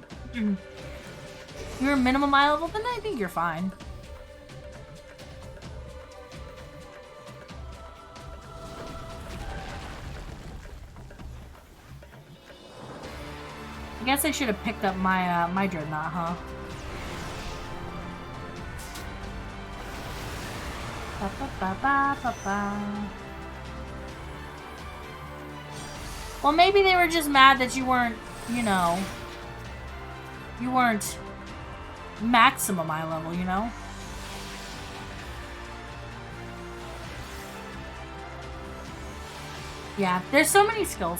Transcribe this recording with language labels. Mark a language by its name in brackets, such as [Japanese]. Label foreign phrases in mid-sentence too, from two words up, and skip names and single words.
[English] You're minimum eye level, then I think you're fine. I guess I should have picked up my my dreadnought, huh? Ba, ba, ba, ba, ba, ba. Well, maybe they were just mad that you weren't, you know, you weren't maximum eye level, you know? Yeah, there's so many skills.